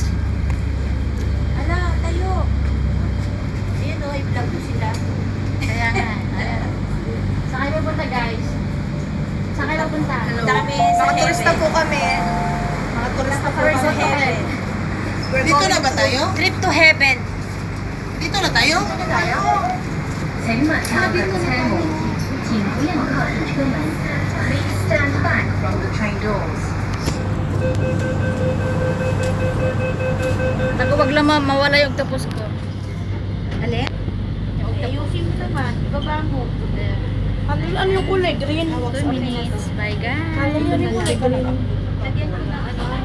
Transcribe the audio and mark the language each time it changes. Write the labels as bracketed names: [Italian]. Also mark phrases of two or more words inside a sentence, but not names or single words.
[Filipino] Ala, tayo. Ayun o, i-vlog ko sila. Kaya nga. Ayan. Saan kayo pupunta, guys? Saan kayo pupunta? Hello. Dami sa Mga turista heaven. po kami. Mga turista po Turista kami. heaven. Dito na ba tayo? [English] Trip to heaven. [Filipino] Dito na tayo? Ano tayo? [Chinese] 乘马票的参与，请不要靠近车门。 [English] Please stand back from the train doors. [Filipino] Naku, wag lang mawala yung tapos ko. Alin? Ayusin mo naman. Ibaba mo. Ano yung kulay? Green. 2 minutes. [English] Bye guys. [Filipino] Lagyan ko ng ano.